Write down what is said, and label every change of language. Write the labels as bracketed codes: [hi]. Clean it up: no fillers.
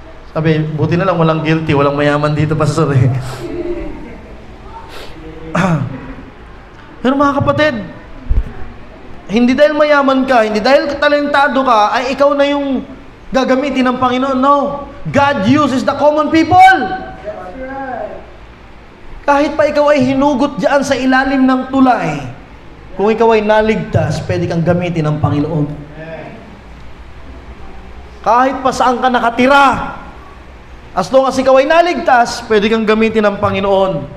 [tl] Sabi, buti na lang walang guilty, walang mayaman dito, pastor eh. Pero mga kapatid, hindi dahil mayaman ka, hindi dahil talentado ka, ay ikaw na yung gagamitin ng Panginoon. [en] No. God uses the common people. [tl] Kahit pa ikaw ay hinugot dyan sa ilalim ng tulay, kung ikaw ay naligtas, pwede kang gamitin ng Panginoon. Kahit pa saan ka nakatira, [en] as long as [tl] ikaw ay naligtas, pwede kang gamitin ng Panginoon.